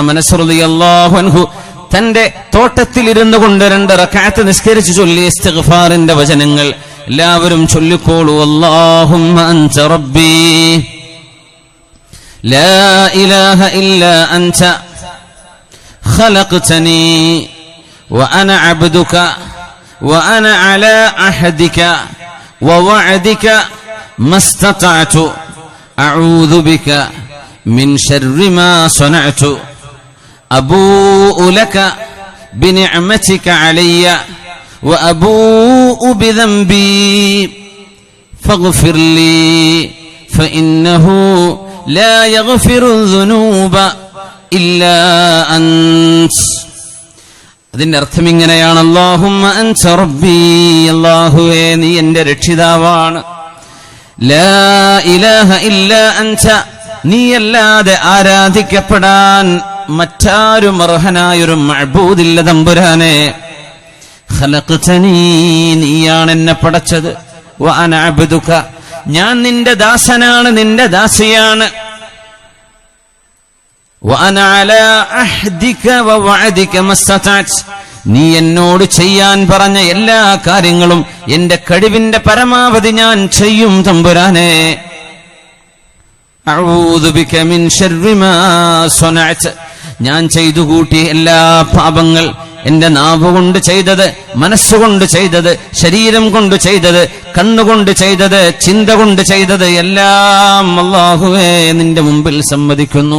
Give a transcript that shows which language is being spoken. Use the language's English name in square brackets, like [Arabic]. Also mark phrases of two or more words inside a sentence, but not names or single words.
[Malayalam] അനസ് [Arabic] رضي الله عنه [Malayalam] തന്റെ തോട്ടത്തിൽ ഇരുന്നു കൊണ്ട് 2 റക്അത്ത് നിസ്കരിച്ച് ചൊല്ലിയ ഇസ്തിഗ്ഫാറിന്റെ വചനങ്ങൾ എല്ലാവരും ചൊല്ലിക്കോളൂ. [Arabic] اللهم أنت ربي لا إله إلا أنت خلقتني وأنا عبدك وأنا على عهدك ووعدك ما استطعت أعوذ بك من شر ما صنعت أبوء لك بنعمتك علي وأبوء بذنبي فاغفر لي فإنه لا يغفر الذنوب إلا أنت. [Malayalam] അതിന്റെ അർത്ഥം ഇങ്ങനെയാണ്, [Arabic] اللهم أنت ربي, [Malayalam] അല്ലാഹുവേ നീ എന്റെ രക്ഷിതാവാണ്. [Arabic] لا إله إلا أنت, [Malayalam] നീയല്ലാതെ ആരാധിക്കപ്പെടാൻ മറ്റാരും അർഹനായൊരു മഅബൂദില്ല തമ്പുരാനെ. ഖലഖ്തനീ, നീയാണ് എന്നെ പടച്ചത്. [Arabic] وأنا عبدك, [Malayalam] ഞാൻ നിന്റെ ദാസനാണ്, നിന്റെ ദാസിയാണ്. [Arabic] وأنا على عهدك ووعدك ما استطعت, [Malayalam] നീ എന്നോട് ചെയ്യാൻ പറഞ്ഞ എല്ലാ കാര്യങ്ങളും എന്റെ കഴിവിന്റെ പരമാവധി ഞാൻ ചെയ്യും തമ്പുരാനെ. [Arabic] أعوذ بك من شر ما صنعت, [Malayalam] ഞാൻ ചെയ്തു കൂട്ടിയ എല്ലാ പാപങ്ങൾ, എന്റെ നാവ് കൊണ്ട് ചെയ്തത്, മനസ്സുകൊണ്ട് ചെയ്തത്, ശരീരം കൊണ്ട് ചെയ്തത്, കണ്ണുകൊണ്ട് ചെയ്തത്, ചിന്ത കൊണ്ട് ചെയ്തത് എല്ലാം അല്ലാഹുവേ നിന്റെ മുമ്പിൽ സമ്മതിക്കുന്നു.